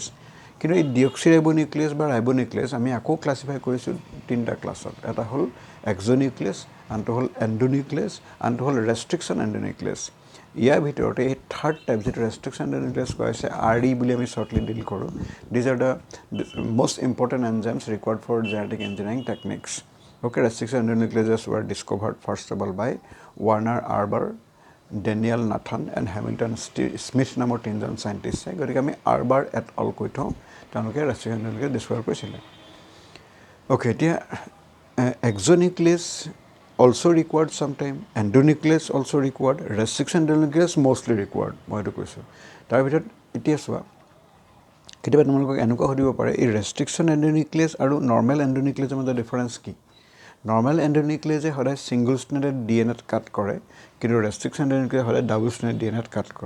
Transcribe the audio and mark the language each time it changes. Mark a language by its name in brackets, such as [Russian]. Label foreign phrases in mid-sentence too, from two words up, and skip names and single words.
[Assamese] কিন্তু এই ডিঅক্সিৰাইবনিউক্লিয়েজ বা ৰাইবনিউক্লিয়েজ আমি আকৌ ক্লাছিফাই কৰিছোঁ তিনিটা ক্লাছত। এটা হ'ল এক্সোনিউক্লিয়েজ, আনটো হ'ল এণ্ডোনিউক্লিয়েজ, আনটো হ'ল [English] restriction endonuclease. [Assamese] ইয়াৰ ভিতৰতে এই [English] third type [Assamese] যিটো [English] restriction endonuclease [Assamese] কোৱা হৈছে RE বুলি আমি শ্বৰ্টলি ডিল কৰোঁ। [English] these are the most important enzymes required for genetic engineering techniques. Okay, restriction endonucleases were discovered first of all by Werner Arber, Daniel Nathan and Hamilton Smith [Assamese] নামৰ তিনিজন চাইণ্টিষ্টে। গতিকে আমি আৰবাৰ এট অল কৈ থওঁ, তেওঁলোকে [English] restriction endonuclease [Assamese] ডিছকভাৰ কৰিছিলে। [English] অ'কে, এতিয়া exonuclease also required sometime, endonuclease also required, restriction endonuclease mostly required, [Assamese] মই এইটো কৈছোঁ। তাৰ ভিতৰত এতিয়া চোৱা, কেতিয়াবা তোমালোকক এনেকুৱা সুধিব পাৰে এই [English] restriction endonuclease [Assamese] আৰু [English] normal endonucleaseৰ [Assamese] মাজত ডিফাৰেঞ্চ কি? [English] normal endonucleaseে [Assamese] সদায় [English] single stranded [Assamese] DNAত কাট কৰে, কিন্তু [English] restriction endonuclease [Assamese] সদায় [English] double stranded [Assamese] DNAত কাট কৰে।